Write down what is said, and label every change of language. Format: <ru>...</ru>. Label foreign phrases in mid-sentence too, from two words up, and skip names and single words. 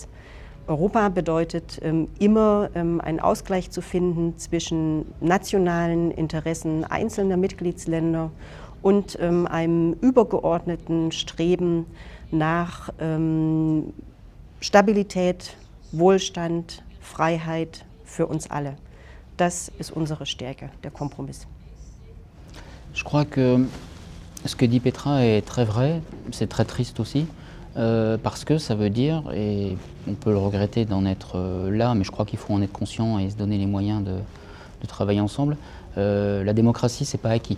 <de>Europa bedeutet immer einen Ausgleich zu finden zwischen nationalen Interessen einzelner Mitgliedsländer und einem übergeordneten Streben nach Stabilität, Wohlstand, Freiheit für uns alle. Das ist unsere Stärke, der Kompromiss.</de> <fr>Je crois que ce que dit Petra est très vrai, c'est très triste aussi, parce que ça veut dire, et on peut le regretter d'en être là, mais je crois qu'il faut en être conscient et se donner les moyens de travailler ensemble, la démocratie, c'est pas acquis.</fr>